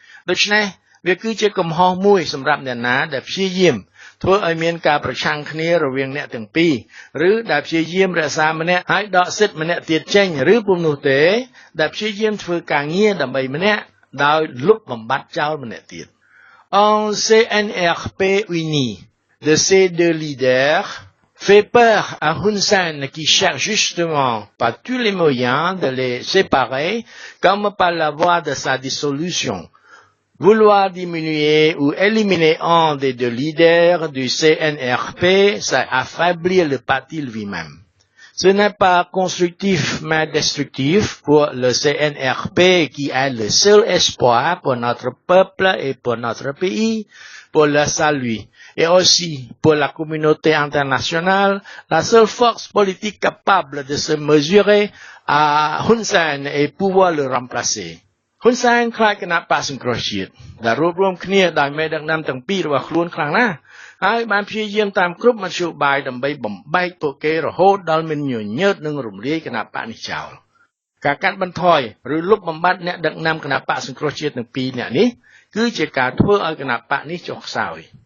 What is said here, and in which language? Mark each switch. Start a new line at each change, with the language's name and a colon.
Khmer: ដូច្នេះវាគឺជាកំហុសមួយសម្រាប់អ្នកណាដែលព្យាយាមធ្វើឲ្យមានការប្រឆាំងគ្នារវាងអ្នកទាំងពីរឬដែលព្យាយាមរក្សាម្នាក់ហើយដកសិទ្ធិម្នាក់ទៀតចេញឬពុំនោះទេដែលព្យាយាមធ្វើការងារដើម្បីម្នាក់ដោយលុបបំបាត់ចោលម្នាក់ទៀត
French: En CNRP uni de ces deux leaders fait peur à Hun Sen qui cherche justement par tous les moyens de les séparer comme par la voie de sa dissolution. Vouloir diminuer ou éliminer un des deux leaders du CNRP, c'est affaiblir le parti lui-même. Ce n'est pas constructif mais destructif pour le CNRP qui est le seul espoir pour notre peuple et pour notre pays, pour le salut. Et aussi pour la communauté internationale, la seule force politique capable de se mesurer à Hun Sen et pouvoir le remplacer.
Khmer: ហ៊ុនសែនខ្លាចគណៈបកសង្គ្រោះជាតិដែលរួបរวมគ្នាដោយមេដឹកនាំទាំងពីររបស់ខ្លួនខ្លាំងណាស់ហើយបានព្យាយាមតាមគ្រប់មធ្យោបាយដើម្បីបំបែកពួកគេរហូតដល់មានញញើតនិងរំលាយគណៈបកនេះចោលការកាត់បន្ថយឬលុបបំបាត់អ្នកដឹកនាំគណៈបកសង្គ្រោះជាតិទាំងពីរអ្នកនេះគឺជាការធ្វើឲ្យគណៈបកនេះចុះខ្សោយ